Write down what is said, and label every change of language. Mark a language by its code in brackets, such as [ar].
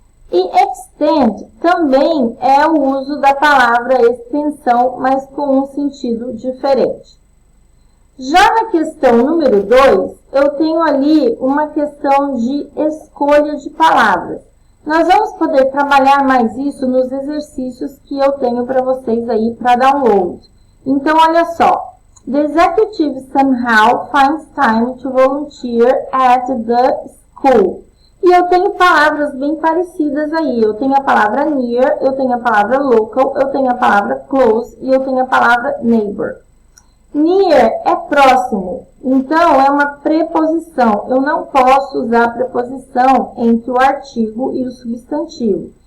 [pt] E extend também é o uso da palavra extensão, mas com um sentido diferente. Já na questão número 2, eu tenho ali uma questão de escolha de palavras. Nós vamos poder trabalhar mais isso nos exercícios que eu tenho para vocês aí para download. Então, olha só. [en] The executive somehow finds time to volunteer at the school. [pt] E eu tenho palavras bem parecidas aí. Eu tenho a palavra near, eu tenho a palavra local, eu tenho a palavra close e eu tenho a palavra neighbor. Near é próximo, então é uma preposição. Eu não posso usar a preposição entre o artigo e o substantivo.